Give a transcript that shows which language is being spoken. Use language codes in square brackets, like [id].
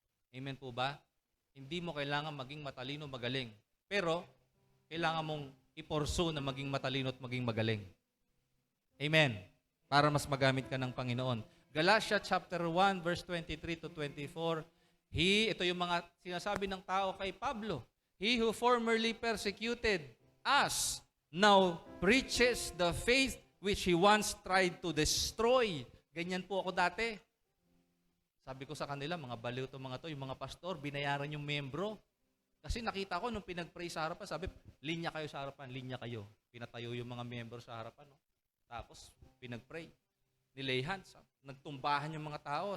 [tl] Amen po ba? Hindi mo kailangan maging matalino, magaling. Pero, kailangan mong iporso na maging matalino at maging magaling. Amen. Para mas magamit ka ng Panginoon. Galatia chapter 1, verse 23-24, ito yung mga sinasabi ng tao kay Pablo. [en] He who formerly persecuted us now preaches the faith which he once tried to destroy. [tl] Ganyan po ako dati. Sabi ko sa kanila, mga baliw to mga to, yung mga pastor, binayaran yung membro. Kasi nakita ko nung pinag-pray sa harapan, sabi, linya kayo sa harapan, linya kayo. Pinatayo yung mga membro sa harapan. No? Tapos, pinag-pray. Nilay hands. Nagtumbahan yung mga tao.